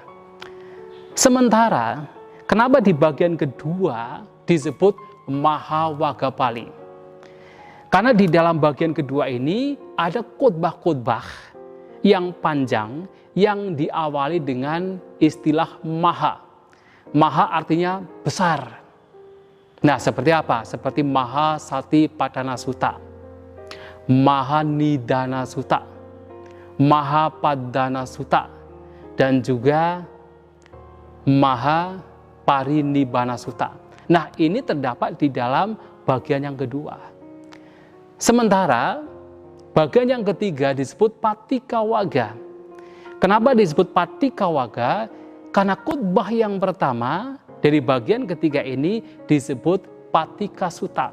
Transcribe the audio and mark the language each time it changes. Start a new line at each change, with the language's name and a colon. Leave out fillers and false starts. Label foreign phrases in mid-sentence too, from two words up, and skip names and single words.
Indonesian: Sementara, kenapa di bagian kedua disebut Mahawaga Pali? Karena di dalam bagian kedua ini ada khutbah-khutbah yang panjang yang diawali dengan istilah Maha. Maha artinya besar. Nah, seperti apa? Seperti Maha Satipatthana Sutta, Maha Nidana Sutta, Maha Padana Sutta, dan juga Maha Parinibbana Sutta. Nah, ini terdapat di dalam bagian yang kedua. Sementara bagian yang ketiga disebut Patikawaga. Kenapa disebut Patikawaga? Karena khutbah yang pertama dari bagian ketiga ini disebut Patika Sutta.